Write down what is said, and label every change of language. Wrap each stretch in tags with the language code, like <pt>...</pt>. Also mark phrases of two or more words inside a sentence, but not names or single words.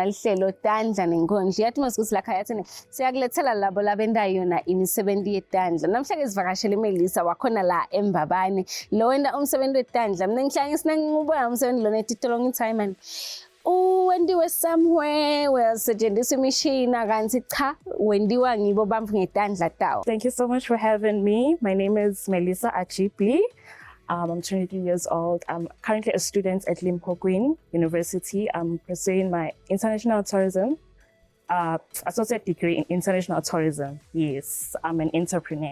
<ss>lihlelo Tandla Nenkondlo yathi masikuthi la khaya yathini siyakulethela labo labendayo yona imisebenzi yetandla namhla ke sivakashele Melisa wakhona la eMbabane lo wenda umsebenzi wetandla mina ngihlanga sinangibona umsebenzi lona etitolo ngithi man wendiwe somewhere wasetshenziswa imishini kanti cha wendiwa ngibo bamfu ngetandla tawo.</ss> <en>Thank you so much for having me. My name is Melisa Achipli. I'm 23 years old. I'm currently a student at Limpopo University. I'm pursuing my international tourism, associate degree in international tourism. Yes, I'm an entrepreneur.</en>